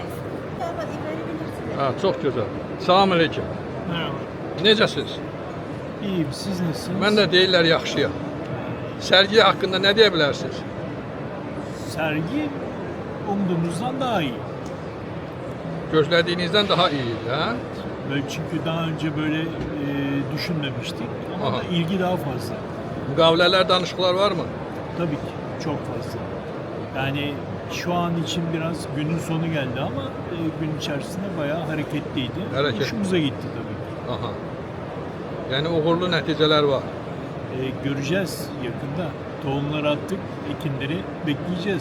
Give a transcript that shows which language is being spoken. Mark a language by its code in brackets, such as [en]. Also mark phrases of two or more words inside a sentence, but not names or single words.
[tr] Ama İbrahim bilirsiniz. [az] Ha, çox gözəl. Salam aleyküm. [tr] Merhaba. [az] Necəsiniz? [tr] İyiyim, siz nasılsınız? [az] Mən də deyirlər yaxşıyam. Sərgi haqqında nə deyə bilərsiniz? [tr] Sergi umduğumuzdan daha iyi. [az] Gözlədiyinizdən [tr] daha iyiydi, [az] hə? [tr] Çünkü daha önce böyle düşünmemiştik ama Aha. da ilgi daha fazla. [az] Müqavilələr, danışıqlar varmı? [tr] Tabii ki çok fazla. Yani şu an için biraz günün sonu geldi ama gün içerisinde bayağı hareketliydi. Hareket. Hoşumuza gitti tabii. Aha. [az] Yəni uğurlu nəticələr var. [tr] Göreceğiz yakında. Tohumları attık, ekinleri bekleyeceğiz.